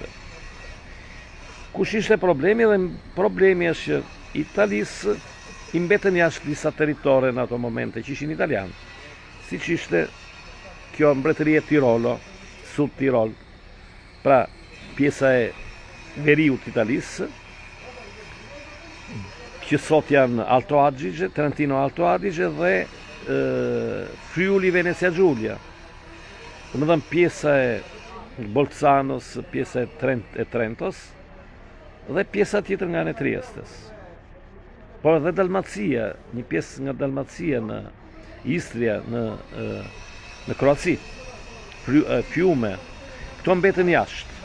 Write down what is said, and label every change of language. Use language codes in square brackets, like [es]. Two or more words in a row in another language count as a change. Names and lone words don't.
[sq] Kush ishte problemi? Dhe problemi është që Italisë i mbetën jashtë disa territore në ato momente që ishin italianë, siç ishte kjo mbretëria Tirolo, Sud Tirol, pra pjesa e veriut të Italisë, që sot janë Alto Adige, Trentino Alto Adige dhe Friuli Venezia Giulia. Domethënë pjesa e Bolzanos, pjesa e Trentos dhe pjesa tjetër nga ana e Triestes. Por edhe Dalmacia, një pjesë nga Dalmacia në Istria, në Kroaci, Fiume, këto mbetën jashtë.